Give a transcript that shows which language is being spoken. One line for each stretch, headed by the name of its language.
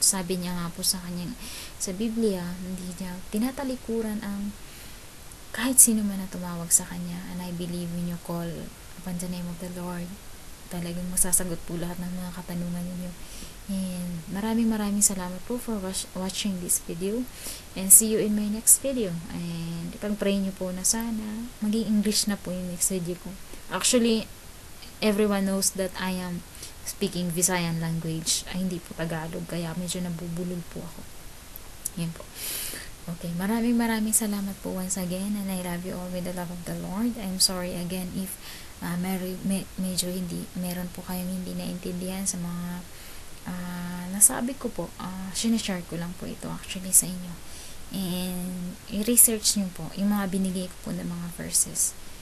Filipino: Sabi niya nga po sa kanyang, sa Biblia, hindi niya tinatalikuran ang kahit sino man na tumawag sa Kanya.
English: And I believe when you call upon the name of the Lord.
Filipino: Talagang masasagot po lahat ng mga katanungan ninyo.
English: And
Filipino: maraming salamat po
English: for watching this video. And see you in my next video.
Filipino: And ipag-pray nyo po na sana maging English na po yung next video ko.
English: Actually, everyone knows that I am speaking Visayan language.
Filipino: Ay, hindi po Tagalog. Kaya medyo nabubulol po ako. Yan po. Okay, maraming salamat po once again,
English: and I love you all with the love of the Lord. I'm sorry again if
Filipino: medyo meron po kayong hindi naintindihan sa mga nasabi ko po. Sinashare ko lang po ito actually sa inyo. And i-research nyo po yung mga binigay ko po ng mga verses.